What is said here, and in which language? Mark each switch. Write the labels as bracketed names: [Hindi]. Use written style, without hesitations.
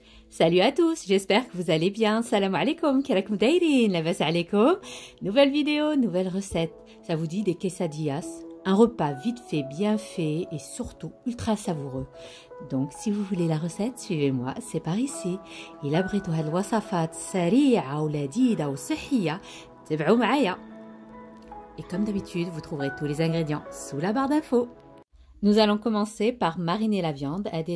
[French] Salut à tous, j'espère que vous allez bien. [Arabic] Salam alaikum, kirakum dairin, labas alaikum. [French] Nouvelle vidéo, nouvelle recette. Ça vous dit des quesadillas? Un repas vite fait, bien fait et surtout ultra savoureux. Donc si vous voulez la recette, suivez-moi, c'est par ici. [Arabic] إلا بغيتوا هاد الوصفات سريعة ولذيذة وصحية تابعوا معايا. [French] Et comme d'habitude, vous trouverez tous les ingrédients sous la barre d'infos. Nous allons commencer par mariner la viande.